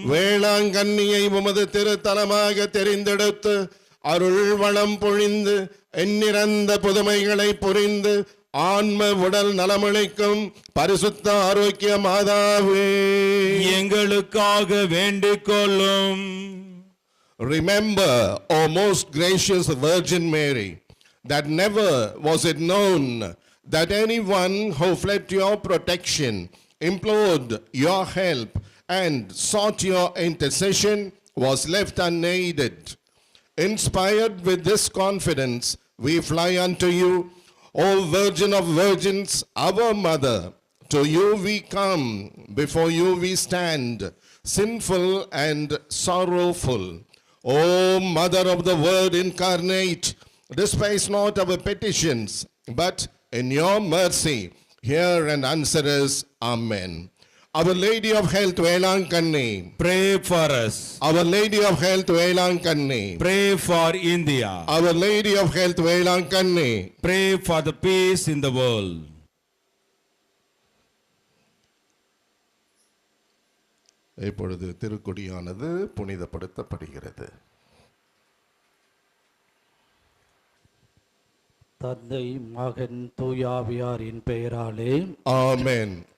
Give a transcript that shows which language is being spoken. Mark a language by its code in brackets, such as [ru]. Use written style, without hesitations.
[ta] வேளாங்கண்ணியை உமது திருத்தலமாக தெரிந்தெடுத்து அருள் வளம் பொழிந்து எண்ணிறந்த புதுமைகளை புரிந்து ஆன்ம உடல் நலமளிக்கும் பரிசுத்த ஆரோக்கிய மாதாவே, எங்களுக்காக வேண்டிக் கொள்ளும். [en] Remember, O most gracious Virgin Mary, that never was it known that anyone who fled to your protection, implored your help, and sought your intercession was left unaided. Inspired with this confidence, we fly unto you, O Virgin of Virgins, our Mother. To you we come, before you we stand, sinful and sorrowful. O Mother of the Word incarnate, despise not our petitions, but in your mercy hear and answer us. Amen. Our Lady of Health, Velankanni. Pray for us. Our Lady of Health, Velankanni. Pray for India. Our Lady of Health, Velankanni. Pray for the peace in the world. [ta] இப்பொழுது திருக்கொடியானது புனிதப்படுத்தப்படுகிறது. தந்தை மகன் தூயாவியாரின் பெயராலே ஆமென்.